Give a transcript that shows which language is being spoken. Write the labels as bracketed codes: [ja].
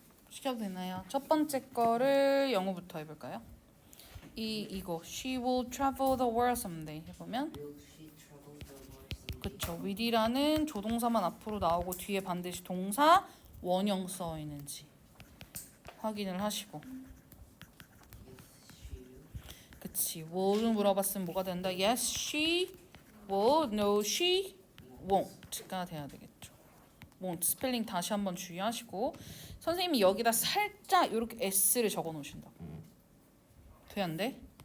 [ko] 시켜도 되나요? 첫 번째 거를 영어부터 해볼까요? 이거 [en] She will travel the world someday [ko] 해보면 그쵸. will이라는 조동사만 앞으로 나오고 뒤에 반드시 동사 원형 써 있는지 확인을 하시고 그치. will을 물어봤으면 뭐가 된다? [en] Yes, she will. No, she won't [ko] 가 돼야 되겠죠. won't 스펠링 다시 한번 주의하시고 선생님이 여기다 살짝 이렇게 s를 적어 놓으신다고. 돼 안 돼?